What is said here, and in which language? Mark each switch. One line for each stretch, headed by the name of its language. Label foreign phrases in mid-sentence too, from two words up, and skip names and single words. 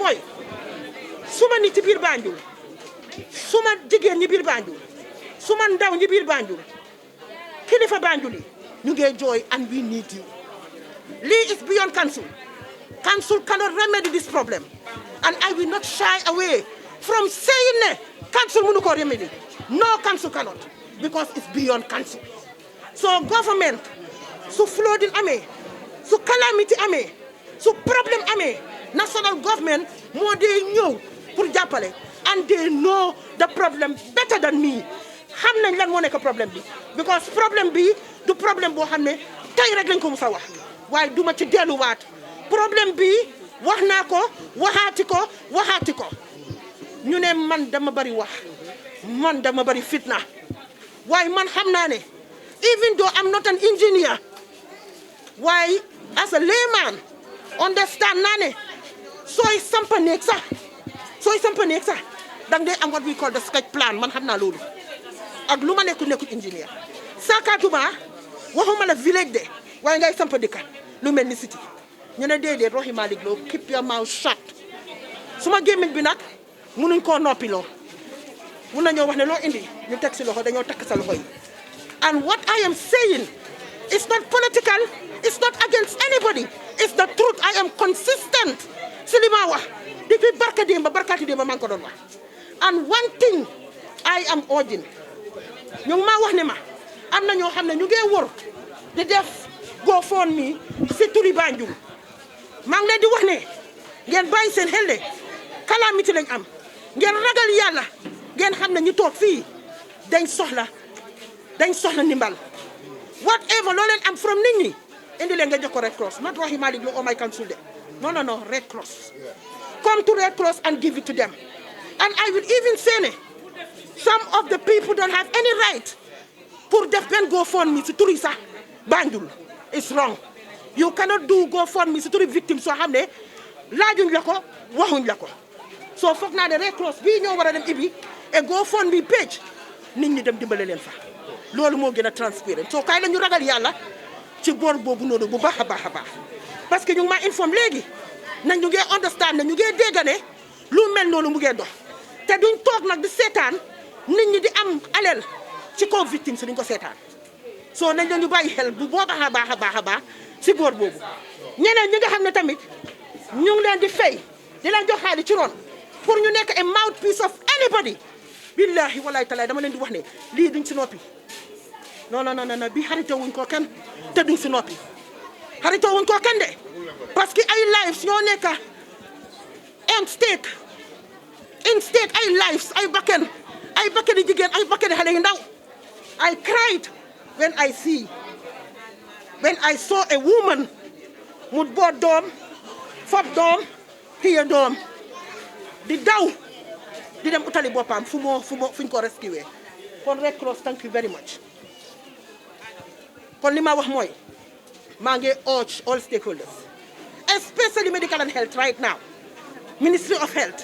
Wolof: mooy suma nit ci biir Banjul suma jigéen ñi biir Banjul suma ndaw ñi biir Banjul kilifa Banjul yi ñu ngee jooy
English: and we need you
Wolof: lii
English: is beyond council cannot remedy this problem and I will not shy away from saying ne council
Wolof: mënu ko
English: remedy no council cannot because it's beyond council so government
Wolof: su flooding amee su calamity amee su problème amee
English: national government
Wolof: moo dee ñëw pour jàppale
English: and they know the problem better than me
Wolof: xam nañ lan moo nekk problème bi because problème bi du problème boo xam ne tey rek lañ ko mus a wax waaye duma ci delluwaat problème bi wax naa ko waxaati ko ñu ne man dama bari wax man dama bari fitna waaye man xam naa ne
English: even though I'm not an engineer
Wolof: waaye
English: as a layman understand
Wolof: naa ne sooy sampa néeg sax dang dee am
English: what we call the sketch plan
Wolof: man xam naa loolu ak lu ma nekkul engineer sakatuma waxuma la village de waaye ngay sampa dëkka lu mel ni city ñu ne déedéet Rohey Malick Lowe
English: keep your mouth shut
Wolof: suma gémmiñ bi nag munuñ koo noppiloo mun nañoo wax ne loo indi ñu teg si loxo dañoo takk sa loxo yi
English: and what I am saying is not political it's not against anybody it's the truth I am consistent
Wolof: si li ma wax depuis barkaati démba maa ngi ko doon wax
English: and one thing I am urging
Wolof: ñu ngi maa wax ne ma am na ñoo xam ne ñu ngi wër di def GoFundMe si turi Banjul maa ngi leen di wax ne ngeen bàyyi seen xel de calamité lañ am ngeen ragal yàlla ngeen xam ne ñu toog fii dañ soxla ndimbal
English: whatever
Wolof: loo leen am
English: from
Wolof: nit ñi indi leen nga jox ko
English: Red Cross not Rohey Malick Lowe or my council de no Red Cross come to Red Cross and give it to them and I will even say ne some of the people don't have any right
Wolof: pour def benn GoFundMe si turi sax Banjul
English: it's wrong you cannot do
Wolof: GoFundMe si turi victime soo xam ne laajuñ la ko waxuñ la ko soo foog naa ne Red Cross bii ñoo war a dem ibi et GoFundMe page nit ñi dem dimbale leen fa loolu moo gën a transparent soo kaay la ñu ragal yàlla ci boor boobu noonu bu baax a baax
French: parce que
Wolof: ñu ngi ma informe léegi nañ ñu ngee understand ne ñu ngee dégg ne lu mel noonu mu ngee dox te duñ toog nag di seetaan nit ñi di am alal ci kaw victime si duñ ko seetaan soo nañ la ñu bàyyi xel bu baax a baax si boor boobu ñeneen ñi nga xam ne tamit ñu ngi leen di fay di leen jox xaalis ci ron pour ñu nekk
English: a mouthpiece of anybody
Arabic: billahi wallahi
Wolof: taala dama leen di wax ne lii duñ si noppi non bi xaritoo wuñ ko kenn te duñ si noppi xaritoo wuñ ko kenn de
French: parce que
Wolof: ay lives ñoo nekk
English: in stake
Wolof: ay lives ay bakken yi jigéen ay bakken xale yu ndaw
English: I cried when I saw a woman
Wolof: mu boot doom fab doom téye doom di daw di dem utali boppam fuñ ko rescuer
English: kon Red Cross thank you very much
Wolof: kon li ma wax mooy maa ngi
English: urge all stakeholders especially medical and health right now Ministry of Health